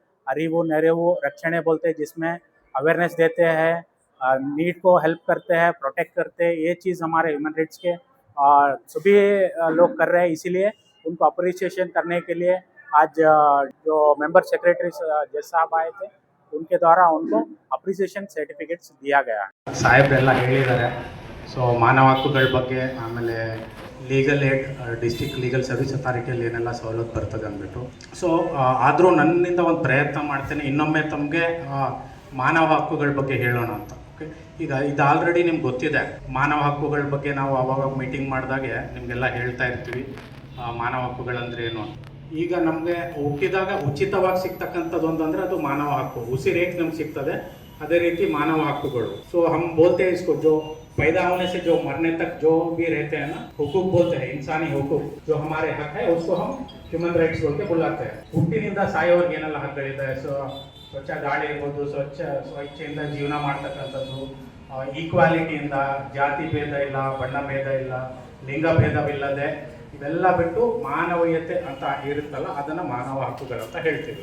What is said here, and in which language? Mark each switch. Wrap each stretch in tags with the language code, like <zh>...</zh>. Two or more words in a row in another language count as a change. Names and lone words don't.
<kn>ಅರಿವು ನೆರವು ರಕ್ಷಣೆ</kn> <hi>बोलते हैं, जिसमें अवेयरनेस देते हैं, नीड को हेल्प करते हैं, प्रोटेक्ट करते हैं। ये चीज़ हमारे</hi> <en>human rights</en> <hi>के सभी लोग कर रहे हैं, इसीलिए उनको अप्रिसिएशन करने के लिए आज जो</hi> <en>member secretary</en> <hi>जज साहब आए थे, उनके द्वारा उनको</hi> <en>appreciation certificates</en> <hi>दिया गया है।</hi> <kn>ಸಾಹೇಬ್ರೆಲ್ಲ ಹೇಳಿದ್ದಾರೆ. ಸೊ ಮಾನವ ಹಕ್ಕುಗಳ ಬಗ್ಗೆ, ಆಮೇಲೆ</kn> <en>legal aid district legal service</en> <kn>ಅಥಾರಿಟಿಯಲ್ಲಿ ಏನೆಲ್ಲ ಸವಲತ್ತು ಬರ್ತದೆ ಅಂದ್ಬಿಟ್ಟು. ಸೊ ಆದರೂ ನನ್ನಿಂದ ಒಂದು ಪ್ರಯತ್ನ ಮಾಡ್ತೇನೆ, ಇನ್ನೊಮ್ಮೆ ತಮಗೆ ಮಾನವ ಹಕ್ಕುಗಳ ಬಗ್ಗೆ ಹೇಳೋಣ ಅಂತ. ಓಕೆ, ಈಗ ಇದು ಆಲ್ರೆಡಿ ನಿಮ್ಗೆ ಗೊತ್ತಿದೆ. ಮಾನವ ಹಕ್ಕುಗಳ ಬಗ್ಗೆ ನಾವು ಅವಾಗ ಮೀಟಿಂಗ್ ಮಾಡಿದಾಗೆ ನಿಮಗೆಲ್ಲ ಹೇಳ್ತಾ ಇರ್ತೀವಿ ಮಾನವ ಹಕ್ಕುಗಳಂದ್ರೆ ಏನು ಅಂತ. ಈಗ ನಮಗೆ ಹುಟ್ಟಿದಾಗ ಉಚಿತವಾಗಿ ಸಿಗ್ತಕ್ಕಂಥದ್ದು ಅಂದರೆ ಅದು ಮಾನವ ಹಕ್ಕು, ಉಸಿರೇಕ್ ನಮ್ಗೆ ಸಿಗ್ತದೆ, ಅದೇ ರೀತಿ ಮಾನವ ಹಕ್ಕುಗಳು.</kn> <hi>ಸೊ हम बोलते हैं इसको, जो पैदा होने से जो मरने तक जो भी रहते हैं ना, हुकूक बोलते हैं, इंसानी हुकूक, जो हमारे हक है उसको हम</hi> <en>human rights</en> <hi>बोल के बुलाते हैं.</hi> <kn>ಹುಟ್ಟಿನಿಂದ ಸಾಯೋವರೆಗೆ ಏನೆಲ್ಲ ಹಕ್ಕುಗಳಿದೆ, ಸ್ವಚ್ಛ ಗಾಳಿ ಇರ್ಬೋದು, ಸ್ವಚ್ಛೆಯಿಂದ ಜೀವನ ಮಾಡ್ತಕ್ಕಂಥದ್ದು, ಈಕ್ವಾಲಿಟಿಯಿಂದ, ಜಾತಿ ಭೇದ ಇಲ್ಲ, ಬಣ್ಣ ಭೇದ ಇಲ್ಲ, ಲಿಂಗ ಭೇದವಿಲ್ಲದೆ ಇವೆಲ್ಲ ಬಿಟ್ಟು ಮಾನವೀಯತೆ ಅಂತ ಇರುತ್ತಲ್ಲ, ಅದನ್ನು ಮಾನವ ಹಕ್ಕುಗಳು ಅಂತ ಹೇಳ್ತೀವಿ.</kn>